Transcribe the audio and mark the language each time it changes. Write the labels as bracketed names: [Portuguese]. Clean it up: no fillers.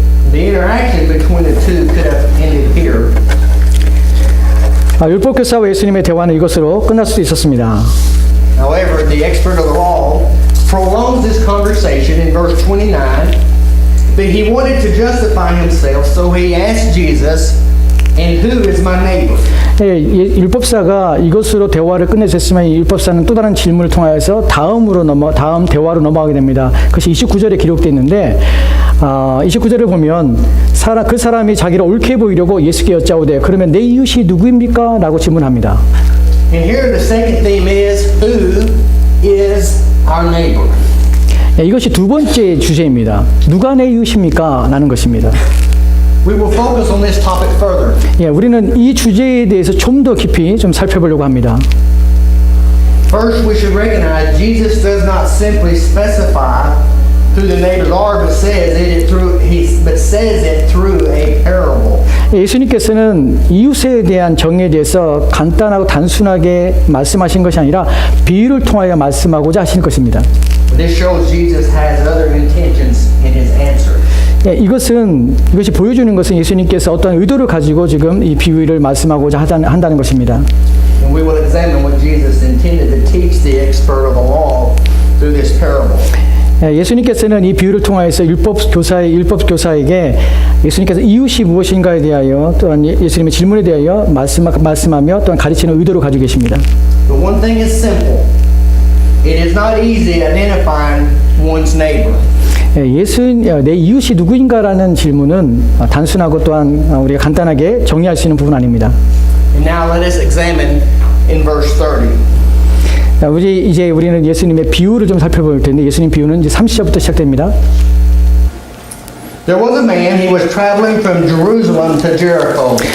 [English] The interaction between the two could have ended here. [Korean] 율법교사와 예수님의 대화는 이것으로 끝날 수도 있었습니다. [English] However, the expert of the law prolongs this conversation in verse 29, but he wanted to justify himself, so he asked Jesus, "And who is my neighbor?" [Korean] 율법사가 이것으로 대화를 끝내셨지만 이 율법사는 또 다른 질문을 통하여서 다음 대화로 넘어가게 됩니다. 그것이 29절에 기록되어 있는데 29절을 보면 그 사람이 자기를 옳게 보이려고 예수께 여짜오되 그러면 내 이웃이 누구입니까? 라고 질문합니다. [English] And here the second theme is, who is our neighbor? [Korean] 이것이 두 번째 주제입니다. 누가 내 이웃입니까? 라는 것입니다. [English] We will focus on this topic further. [Korean] 우리는 이 주제에 대해서 좀 더 깊이 좀 살펴보려고 합니다. [English] First, we should recognize Jesus does not simply specify who the neighbors are, but says it through a parable. [Korean] 예수님께서는 이웃에 대한 정의에 대해서 간단하고 단순하게 말씀하신 것이 아니라 비유를 통하여 말씀하고자 하시는 것입니다. [English] This shows Jesus has other intentions in his answer. [Korean] 이것이 보여주는 것은 예수님께서 어떤 의도를 가지고 지금 이 비유를 말씀하고자 한다는 것입니다. [English] And we will examine what Jesus intended to teach the expert of the law through this parable. [Korean] 예수님께서는 이 비유를 통하여서 율법 교사에게 예수님께서 이웃이 무엇인가에 대하여 또한 예수님의 질문에 대하여 말씀하며 또한 가르치는 의도를 가지고 계십니다. [English] But one thing is simple. It is not easy identifying one's neighbor. [Korean] 내 이웃이 누구인가라는 질문은 단순하고 또한 우리가 간단하게 정리할 수 있는 부분 아닙니다. [English] And now let us examine in verse 30. [Korean] 우리는 예수님의 비유를 좀 살펴볼 텐데 예수님 비유는 이제 30절부터 시작됩니다. [English] There was a man, he was traveling from Jerusalem to Jericho.